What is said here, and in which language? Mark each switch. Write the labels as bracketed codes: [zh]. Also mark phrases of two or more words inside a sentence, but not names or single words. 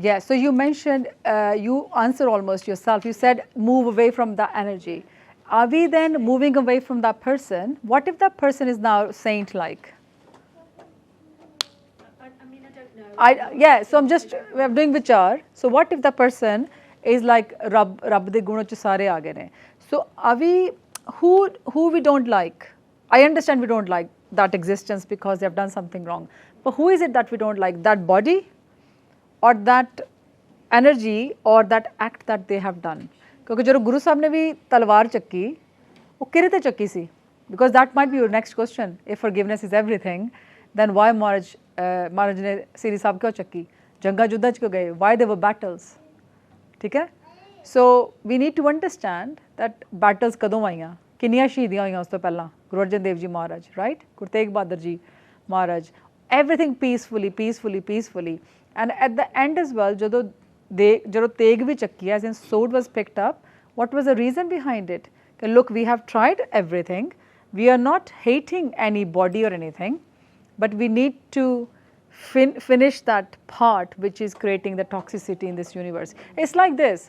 [en] Yeah, so you mentioned, you answered almost yourself. You said move away from that energy. Are we then moving away from that person? What if that person is now saint-like? I don't know. Yeah, so we're doing vichar. So what if the person is like [pa] ਰੱਬ ਦੇ ਗੁਣਾਂ 'ਚ ਸਾਰੇ ਆ ਗਏ ਨੇ? [en] So are we, who we don't like? I understand we don't like that existence because they have done something wrong. But who is it that we don't like? That body or that energy or that act that they have done. [pa] ਕਿਉਂਕਿ ਜਦੋਂ ਗੁਰੂ ਸਾਹਿਬ ਨੇ ਵੀ ਤਲਵਾਰ ਚੱਕੀ ਉਹ ਕਿਹਦੇ ਤੇ ਚੱਕੀ ਸੀ? [en] Because that might be your next question. If forgiveness is everything, then why Maharaj [pa] ਨੇ ਸ੍ਰੀ ਸਾਹਿਬ ਕਿਉਂ ਚੱਕੀ? ਜੰਗਾਂ ਜੁੱਧਾਂ 'ਚ ਕਿਉਂ ਗਏ? [en] Why there were battles? [pa] ਠੀਕ ਹੈ? [en] So we need to understand that battles [pa] ਕਦੋਂ ਆਈਆਂ, ਕਿੰਨੀਆਂ ਸ਼ਹੀਦੀਆਂ ਹੋਈਆਂ ਉਸ ਤੋਂ ਪਹਿਲਾਂ, ਗੁਰੂ ਅਰਜਨ ਦੇਵ ਜੀ ਮਹਾਰਾਜ, ਰਾਈਟ, ਗੁਰੂ ਤੇਗ ਬਹਾਦਰ ਜੀ ਮਹਾਰਾਜ, [en] everything peacefully. And at the end as well, [pa] ਜਦੋਂ ਤੇਗ ਵੀ ਚੱਕੀ, [en] as in sword was picked up, what was the reason behind it? Look, we have tried everything, we are not hating anybody or anything, but we need to finish that part which is creating the toxicity in this universe. It's like this.